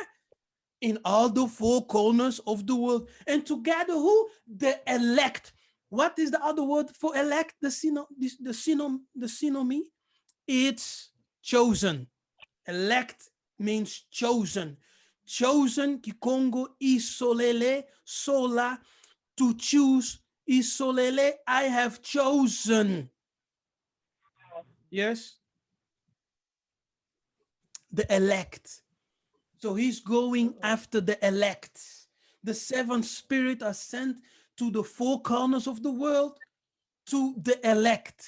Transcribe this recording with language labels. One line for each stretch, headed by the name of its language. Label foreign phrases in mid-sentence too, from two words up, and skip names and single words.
English: In all the four corners of the world. And to gather who? The elect. What is the other word for elect? The synomy? It's chosen. Elect means chosen. Chosen, Kikongo, isolele, sola, to choose, isolele, I have chosen. Yes? The elect. So he's going after the elect. The seven spirits are sent to the four corners of the world, to the elect.